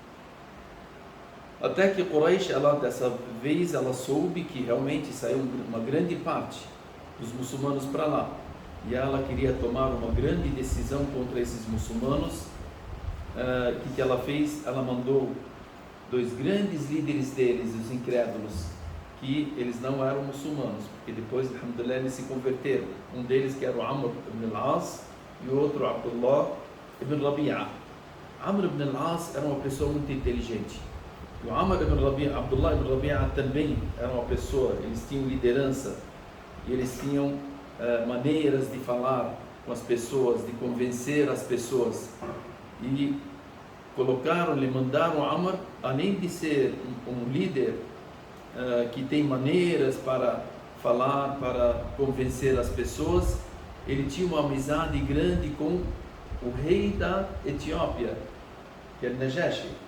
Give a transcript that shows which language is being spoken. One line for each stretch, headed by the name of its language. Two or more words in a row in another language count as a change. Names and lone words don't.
Portuguese: Até que Quraysh, dessa vez, ela soube que realmente saiu uma grande parte dos muçulmanos para lá, e ela queria tomar uma grande decisão contra esses muçulmanos. O que ela fez? Ela mandou 2 grandes líderes deles, os incrédulos, que eles não eram muçulmanos, porque depois, alhamdulillah, eles se converteram. Um deles que era o Amr ibn al-As, e o outro Abdullah ibn Rabi'a. Amr ibn al-As era uma pessoa muito inteligente. O Abdullah ibn Rabi'a também era uma pessoa, eles tinham liderança, e eles tinham maneiras de falar com as pessoas, de convencer as pessoas. E lhe mandaram Amr, além de ser um líder que tem maneiras para falar, para convencer as pessoas, ele tinha uma amizade grande com o rei da Etiópia, que é Najashi.